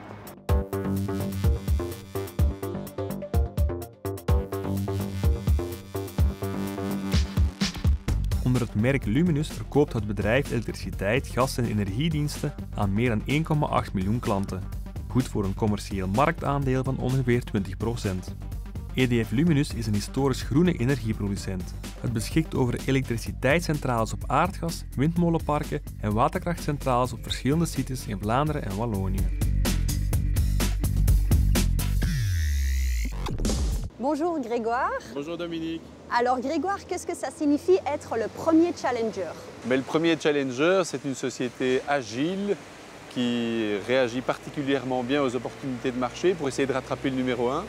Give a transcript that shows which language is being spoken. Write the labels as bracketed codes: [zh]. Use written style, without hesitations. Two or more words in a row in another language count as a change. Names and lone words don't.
[nl] Onder het merk Luminus verkoopt het bedrijf elektriciteit, gas en energiediensten aan meer dan 1,8 miljoen klanten. Goed voor een commercieel marktaandeel van ongeveer 20%. EDF Luminus is een historisch groene energieproducent. Het beschikt over elektriciteitscentrales op aardgas, windmolenparken en waterkrachtcentrales op verschillende sites in Vlaanderen en Wallonië. [fr] Bonjour Grégoire. Bonjour Dominique. Alors Grégoire, qu'est-ce que ça signifie être le premier challenger? Mais le premier challenger, c'est une société agile qui réagit particulièrement bien aux opportunités de marché pour essayer de rattraper le numéro 1.